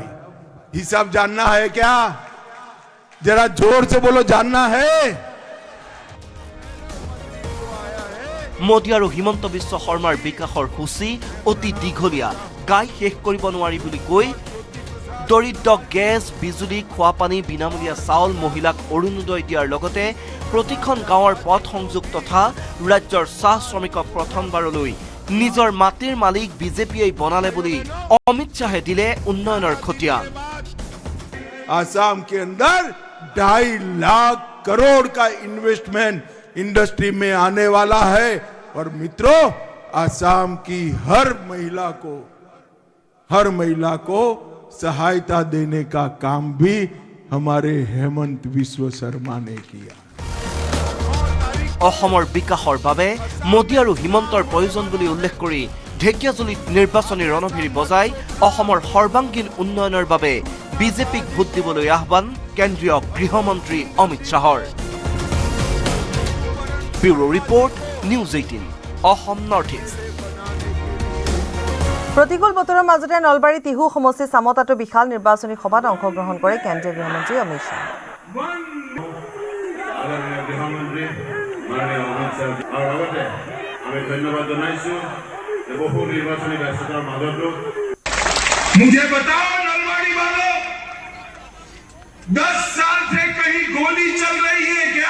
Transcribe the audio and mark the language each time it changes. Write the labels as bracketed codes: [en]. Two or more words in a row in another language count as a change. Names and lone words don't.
[hi] हिसाब जानना है क्या? जरा जोर से बोलो, जानना है? [as] মোদী আৰু হিমন্ত বিশ্ব শৰ্মাৰ বিকাশৰ সূচী অতি দীঘলীয়া, গাই শেষ কৰিব নোৱাৰি বুলি কৈ দৰিদ্ৰ গেছ, বিজুলী, খোৱাপানী, বিনামূলীয়া চাউল, মহিলাক অৰুণোদয় দিয়াৰ লগতে প্ৰতিখন গাঁৱৰ পথ সংযোগ তথা ৰাজ্যৰ চাহ শ্ৰমিকক প্ৰথমবাৰলৈ নিজৰ মাটিৰ মালিক বিজেপিয়ে বনালে বুলি অমিত শ্বাহে দিলে উন্নয়নৰ খতিয়ান। [hi] आसाम के अंदर 2.5 लाख करोड़ का [en] investment industry [hi] में आने वाला है। और मित्रों, आसाम की हर महिला को सहायता देने का काम भी हमारे हेमंत विश्व शर्मा ने किया। [as] অসমৰ বিকাশৰ বাবে মোদী আৰু হিমন্তৰ প্ৰয়োজন বুলি উল্লেখ কৰি ঢেকিয়াজুলিত নিৰ্বাচনী ৰণভেৰী বজাই অসমৰ সৰ্বাংগীন উন্নয়নৰ বাবে বিজেপিক ভোট দিবলৈ আহ্বান কেন্দ্ৰীয় গৃহমন্ত্ৰী অমিত শ্বাহৰ। [en] Bureau report [as] নিউজ 18 অসম নৰ্থ ইষ্ট। প্ৰতিকূল বতৰৰ মাজতে নলবাৰী তিহু সমষ্টি চামতাটো বিশাল নিৰ্বাচনী সভাত অংশগ্ৰহণ কৰে কেন্দ্ৰীয় গৃহমন্ত্ৰী অমিত শ্বাহ। [hi] मुझे बताओ नलवाड़ी वालों, 10 साल से कहीं गोली चल रही है क्या?